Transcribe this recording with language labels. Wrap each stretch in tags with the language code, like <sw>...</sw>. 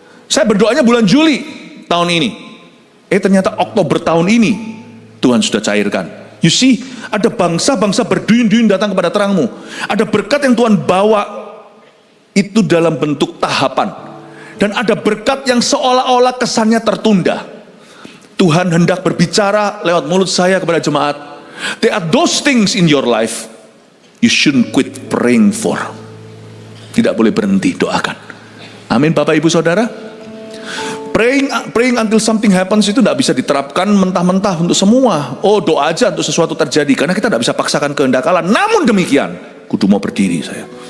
<id>Saya berdoanya bulan Juli tahun ini. Ternyata Oktober tahun ini Tuhan sudah cairkan.</id> <en>You see,</en> <id>ada bangsa-bangsa berduyun-duyun datang kepada terangmu. Ada berkat yang Tuhan bawa itu dalam bentuk tahapan. Dan ada berkat yang seolah-olah kesannya tertunda. Tuhan hendak berbicara lewat mulut saya kepada jemaat.</id> <en>There are those things in your life you shouldn't quit praying for.</en> <id>Tidak boleh berhenti, doakan. Amin Bapak Ibu Saudara.</id> <en>Praying until something happens</en> <id>itu tidak bisa diterapkan mentah-mentah untuk semua. Oh doa aja untuk sesuatu terjadi, karena kita tidak bisa paksakan kehendak Allah. Namun demikian, kudu mau berdiri saya.</id>